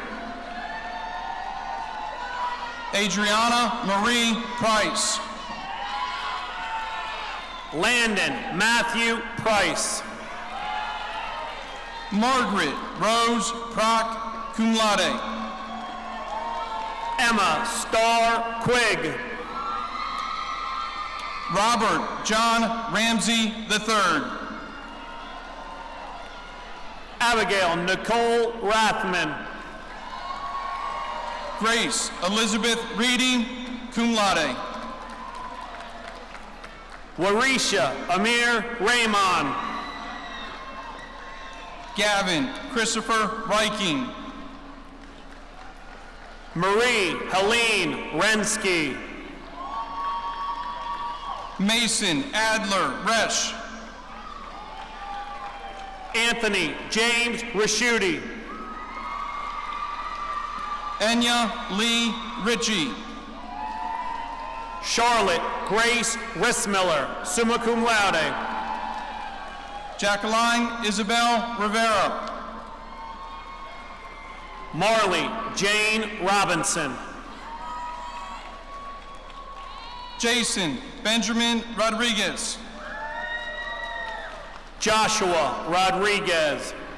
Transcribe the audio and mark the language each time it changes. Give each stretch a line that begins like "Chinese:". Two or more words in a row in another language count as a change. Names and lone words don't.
English: Adriana Marie Price. Landon Matthew Price. Margaret Rose Prock,
Latin: cum laude.
English: Emma Starr Quigg. Robert John Ramsey III. Abigail Nicole Rathman. Grace Elizabeth Reading,
Latin: cum laude.
English: Warisha Amir Raymond. Gavin Christopher Viking. Marie Helene Rensky. Mason Adler Resch. Anthony James Raschuti. Enya Lee Ritchie. Charlotte Grace Rissmiller,
Latin: summa cum laude.
English: Jacqueline Isabel Rivera. Marley Jane Robinson. Jason Benjamin Rodriguez. Joshua Rodriguez.